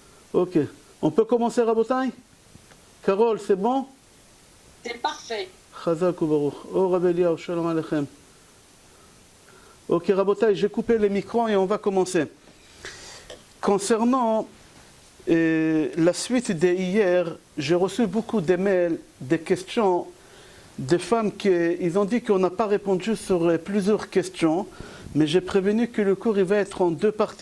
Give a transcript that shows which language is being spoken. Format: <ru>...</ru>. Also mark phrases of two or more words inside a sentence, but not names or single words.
<fr>Ok. On peut commencer, Rabotai? Carole, c'est bon? C'est parfait.</fr> <he>חזק וברוך. או, רבי אליהו, שלום עליכם.</he> <fr>Ok, Rabotai, j'ai coupé les micros et on va commencer. Concernant la suite d'hier, j'ai reçu beaucoup de mails, des questions des femmes qui ils ont dit qu'on n'a pas répondu sur plusieurs questions, mais j'ai prévenu que le cours il va être en deux parties.</fr>